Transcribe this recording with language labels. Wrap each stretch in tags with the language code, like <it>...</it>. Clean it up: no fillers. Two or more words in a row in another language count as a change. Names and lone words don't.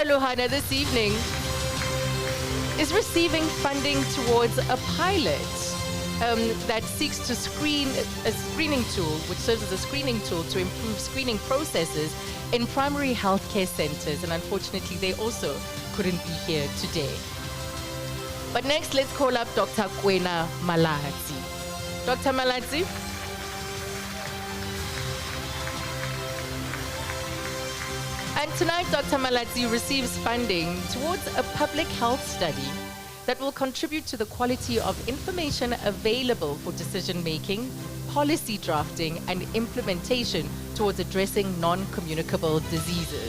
<en>Luhana this evening is receiving funding towards a pilot that seeks to screen a screening tool, which serves as a screening tool to improve screening processes in primary healthcare centers. And unfortunately, they also couldn't be here today. But next, let's call up Dr. Kwena Malatsi. Dr. Malatsi? And tonight, Dr. Malatsi receives funding towards a public health study that will contribute to the quality of information available for decision-making, policy drafting, and implementation towards addressing non-communicable diseases.</en>